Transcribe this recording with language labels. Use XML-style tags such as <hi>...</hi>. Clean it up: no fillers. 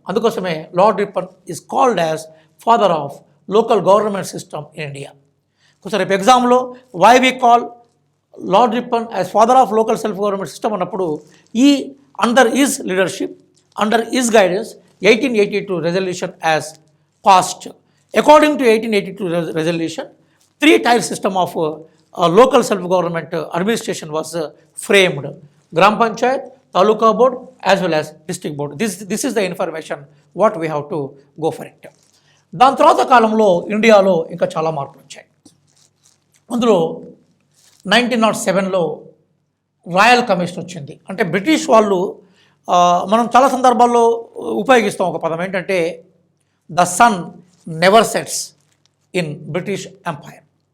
<te>అందుకోసమే</te> <en>Lord Ripon is called as father of local government system in India.</en> <te>కొంచెం రేపు ఎగ్జామ్లో</te> <en>why we call Lord Ripon as father of local self government system</en> <te>అన్నప్పుడు</te> <en>ఈ under is leadership, under is guidance 1882 resolution as passed. According to 1882 resolution, 3-tier system of local self-government administration was framed. Gram Panchayat, Taluka Board as well as District Board. This is the information what we have to go for it.</en> <te>దాని తర్వాత కాలంలో ఇండియాలో ఇంకా చాలా మార్పులు వచ్చాయి. అందులో 1907లో royal commission వచ్చింది. అంటే బ్రిటిష్ వాళ్ళు మనం చాలా సందర్భాల్లో ఉపయోగిస్తాం ఒక పదం ఏంటంటే</te> <en>The sun never sets in British empire.</en>